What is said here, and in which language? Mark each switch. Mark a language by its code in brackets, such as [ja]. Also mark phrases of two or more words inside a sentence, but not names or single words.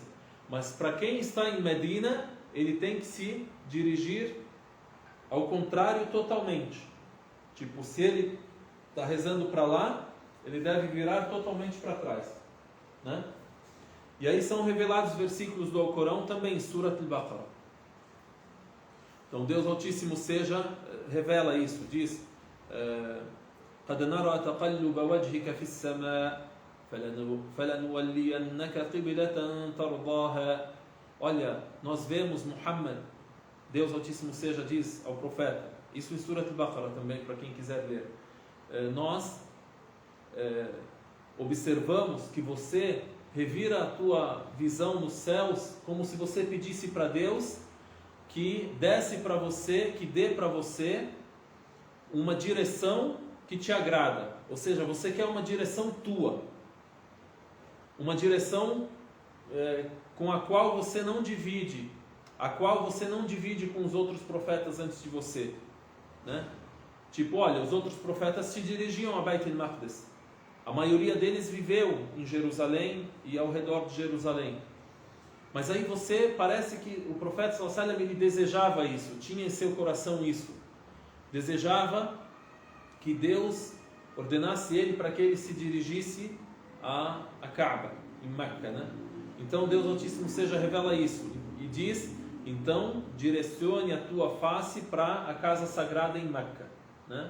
[pt] Mas para quem está em Medina, ele tem que se dirigir ao contrário totalmente. Tipo, se ele está rezando para lá, ele deve virar totalmente para trás, né? E aí são revelados versículos do Alcorão também, Surat al-Baqarah. Então Deus Altíssimo revela isso, diz [ar] قَدْ نَرَى تَقَلُّبَ وَجْهِكَ فِي السَّمَاءِ فَلَنُوَلِّيَنَّكَ قِبْلَةً تَرْضَاهَا. [pt] Olha, nós vemos Muhammad, Deus Altíssimo diz ao profeta, isso em Surat al-Baqarah também, para quem quiser ler, nós observamos que você revira a tua visão nos céus como se você pedisse para Deus que desse para você, que dê para você uma direção que te agrada. Ou seja, você quer uma direção tua, uma direção com a qual você não divide, com os outros profetas antes de você, né? Tipo, olha, os outros profetas se dirigiam a Beit al-Maqdis. A maioria deles viveu em Jerusalém e ao redor de Jerusalém. Mas aí parece que o profeta [ar] صلى الله عليه وسلم, [pt] ele desejava isso, tinha em seu coração isso. Desejava que Deus ordenasse ele para que ele se dirigisse a Kaaba, em Meca, né? Então Deus Altíssimo revela isso e diz, então direcione a tua face para a casa sagrada em Meca, né?